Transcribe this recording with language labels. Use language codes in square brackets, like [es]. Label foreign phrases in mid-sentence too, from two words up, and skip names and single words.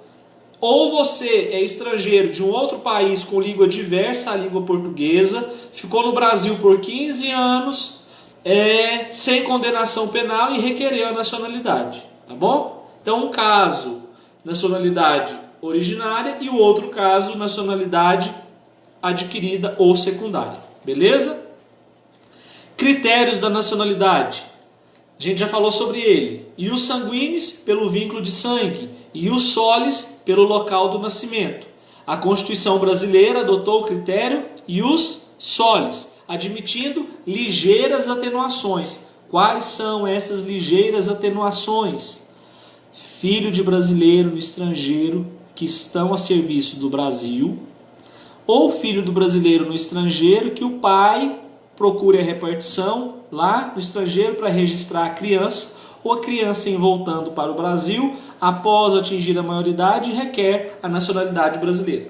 [pt] Ou você é estrangeiro de um outro país com língua diversa à língua portuguesa, ficou no Brasil por 15 anos, sem condenação penal e requereu a nacionalidade, tá bom? Então, um caso, nacionalidade originária, e o outro caso, nacionalidade adquirida ou secundária. Beleza? Critérios da nacionalidade. A gente já falou sobre ele. [la] Ius sanguinis, [pt] pelo vínculo de sangue. [la] Ius solis, [pt] pelo local do nascimento. A Constituição brasileira adotou o critério [la] ius solis, [pt] admitindo ligeiras atenuações. Quais são essas ligeiras atenuações? Filho de brasileiro no estrangeiro que estão a serviço do Brasil, ou filho do brasileiro no estrangeiro que o pai procure a repartição lá no estrangeiro para registrar a criança, ou a criança em voltando para o Brasil após atingir a maioridade requer a nacionalidade brasileira.